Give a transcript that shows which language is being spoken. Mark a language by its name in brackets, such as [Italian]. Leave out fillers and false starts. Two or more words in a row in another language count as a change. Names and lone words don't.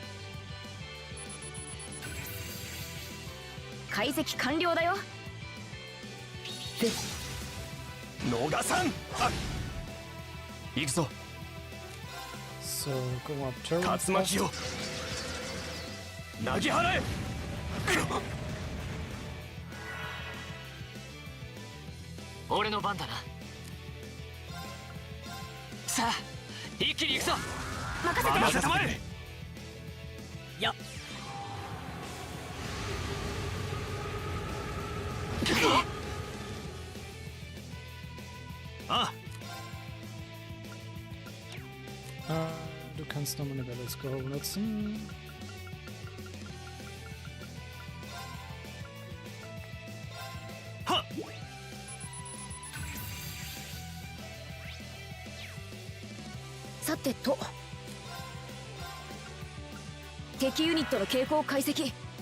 [Japanese] 解析完了だよ。逃さん。行くぞ。 [German] So, gucken wir, ob Turbo [Japanese] 竜巻を投げ払え。俺の番だな。さあ一気に行くぞ。任せたまえ。やっ。あ [German] あ。Du kannst nochmal eine [English] Battle Score [German] benutzen. Ha! [Japanese] さてと、敵ユニットの傾向解析。